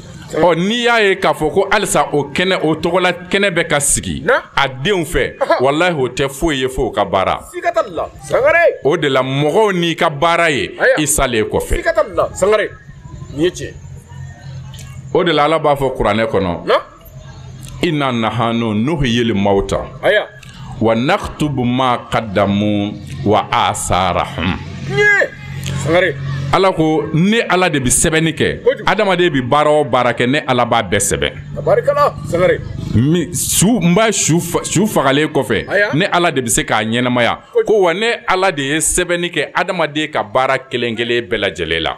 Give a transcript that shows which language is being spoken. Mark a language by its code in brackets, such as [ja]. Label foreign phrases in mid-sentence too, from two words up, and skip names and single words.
[bm] n'i y'a ye k'a fɔ ko halisa o kɛnɛ o tɔgɔla kɛnɛ bɛ ka sigi a denw fɛ wallahi o tɛ foyi ye fo o ka baara siga t'a la sangare o de la mɔgɔw n'i ka baara ye i salen kɔfɛ siga t'a la sangare nin ye tiɲɛ o de la ala b'a fɔ kuranɛ kɔnɔ [ar] إنا نحن نحيي الموتى ونكتب ما قدموا وآثارهم [bm] sangare ala ko ne ala de bi sɛbɛnni kɛ adamaden bi baara o baara kɛ ne ala b'a bɛɛ sɛbɛn barikala sangare n b'a su fagalen kɔfɛ ne ala de bi se k'a ɲɛnamaya ko wa ne ala de ye sɛbɛnni kɛ adamaden ka baara kelen kelen bɛɛ lajɛlen la